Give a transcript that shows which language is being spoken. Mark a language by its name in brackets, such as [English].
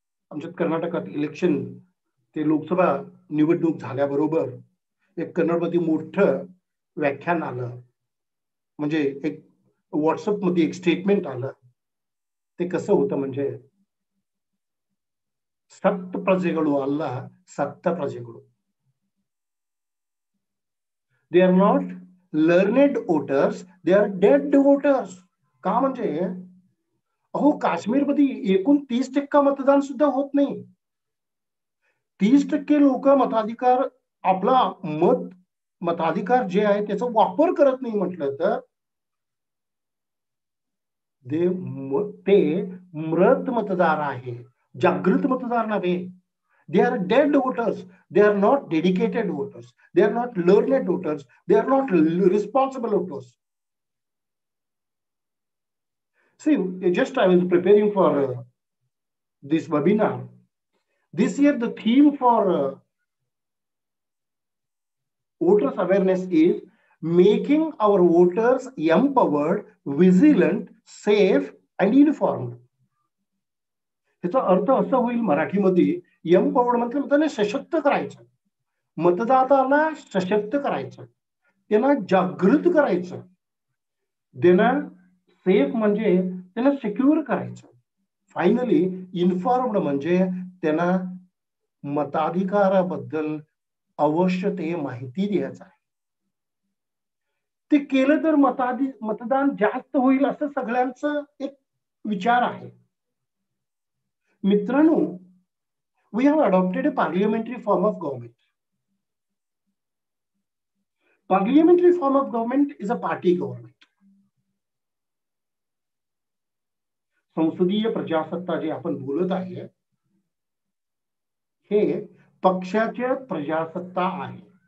[Marathi] आमच्यात कर्नाटकात इलेक्शन ते लोकसभा निवडणूक झाल्याबरोबर एक कन्नडमध्ये मोठं व्याख्यान आलं, म्हणजे एक व्हॉट्सअप मध्ये एक स्टेटमेंट आलं. ते कसं होतं म्हणजे सत्त प्रजेಗಳು [Kannada] ಅಲ್ಲ ಸತ್ತ ಪ್ರಜೆಗಳು. [English] They are not learned voters, they are dead voters. [Marathi] का म्हणजे अहो काश्मीरमध्ये एकूण 30% मतदान सुद्धा होत नाही. 30% लोक मताधिकार आपला मताधिकार जे आहे त्याचा वापर करत नाही म्हटलं तर ते मृत मतदार आहे, जागृत मतदार नव्हे. [English] They are dead voters. They are not dedicated voters. They are not learned voters. They are not responsible voters. See, just I was preparing for this webinar. This year the theme for voters awareness is making our voters empowered, vigilant, safe and informed. [Marathi] त्याचा अर्थ असा होईल मराठीमध्ये, empowered मतलब त्यांना सशक्त करायचं, मतदाताला सशक्त करायचं, त्यांना जागृत करायचं, त्यांना सेफ म्हणजे त्यांना सिक्युअर करायचं, फायनली इन्फॉर्म्ड म्हणजे त्यांना मताधिकाराबद्दल अवश्य ते माहिती द्यायचं आहे. ते केलं तर मतदान जास्त होईल असं सगळ्यांचं एक विचार आहे. मित्रांनो, [English] we have adopted a parliamentary form of government. Parliamentary form of government is a party government. [Marathi] संसदीय प्रजासत्ता जे आपण बोलत आहे हे पक्षाच्या प्रजासत्ता आहे.